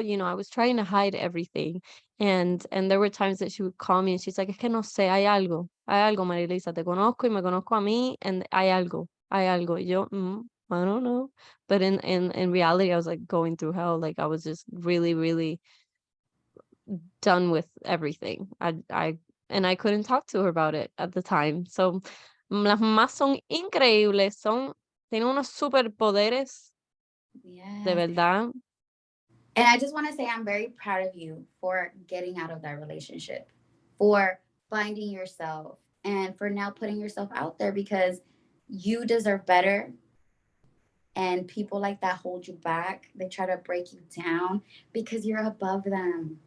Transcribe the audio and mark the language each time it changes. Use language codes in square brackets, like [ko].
[en] I was trying to hide everything. And there were times that she would call me and she's like, [es] es que no sé, hay algo, María Elisa, te conozco y me conozco a mí, [en] and [es] hay algo. Y yo, [en] I don't know. But in reality, I was like going through hell. Like I was just really, really done with everything. And I couldn't talk to her about it at the time. [es] So las mamás son increíbles, tienen unos superpoderes, de [en] Yes. [es] verdad. [en] And I just want to say I'm very proud of you for getting out of that relationship, for finding yourself, and for now putting yourself out there, because you deserve better. And people like that hold you back. They try to break you down because you're above them.